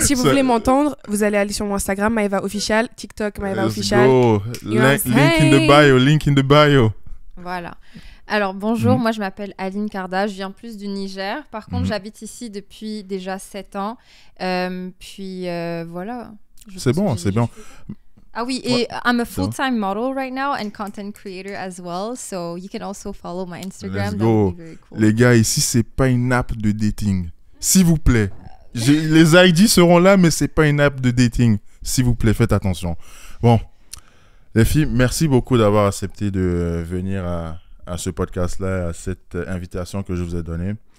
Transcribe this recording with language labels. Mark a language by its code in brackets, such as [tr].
[fr] Si vous voulez m'entendre, vous allez aller sur mon Instagram, Maëva Official, TikTok, Maëva Official. [en] Go. Link in the bio. [fr] Voilà. Alors bonjour, moi je m'appelle Aline Karda, je viens plus du Niger. Par contre, j'habite ici depuis déjà 7 ans. Voilà. C'est bon. Ah oui, et [en] I'm a full-time model right now and content creator as well. So you can also follow my Instagram. Let's go. Very cool. [fr] Les gars, ici, c'est pas une app de dating. S'il vous plaît. Les ID seront là, mais c'est pas une app de dating. S'il vous plaît, faites attention. Bon. Les filles, merci beaucoup d'avoir accepté de venir à ce podcast-là, à cette invitation que je vous ai donnée.